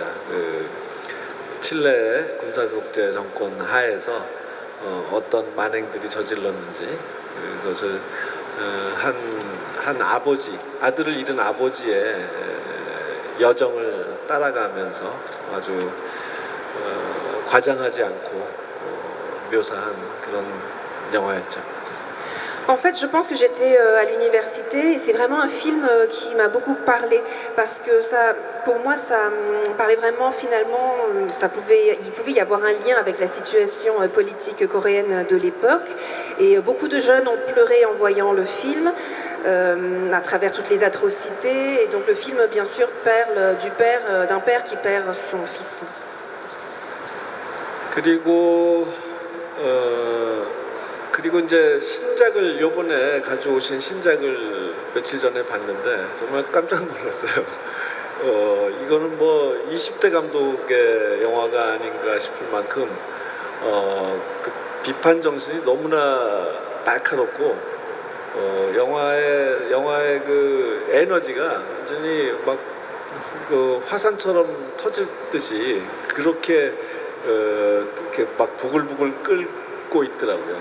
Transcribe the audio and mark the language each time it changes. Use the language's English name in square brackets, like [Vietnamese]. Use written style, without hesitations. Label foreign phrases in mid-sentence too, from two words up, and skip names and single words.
[Korean] 그 칠레의 군사독재 정권 하에서 어떤 만행들이 저질렀는지 그것을 한 아버지, 아들을 잃은 아버지의 여정을 따라가면서 아주 과장하지 않고 묘사한 그런 영화였죠. [French] En fait, je pense que j'étais à l'université et c'est vraiment un film qui m'a beaucoup parlé parce que ça, pour moi, ça parlait vraiment finalement, il pouvait y avoir un lien avec la situation politique coréenne de l'époque et beaucoup de jeunes ont pleuré en voyant le film à travers toutes les atrocités et donc le film, bien sûr, parle d'un père qui perd son fils. [Korean] 그리고 이제 신작을 요번에 가져오신 신작을 며칠 전에 봤는데 정말 깜짝 놀랐어요. 이거는 뭐 20대 감독의 영화가 아닌가 싶을 만큼 그 비판 정신이 너무나 날카롭고 영화의 그 에너지가 완전히 막 그 화산처럼 터질 듯이 그렇게 이렇게 막 부글부글 끓고 있더라고요.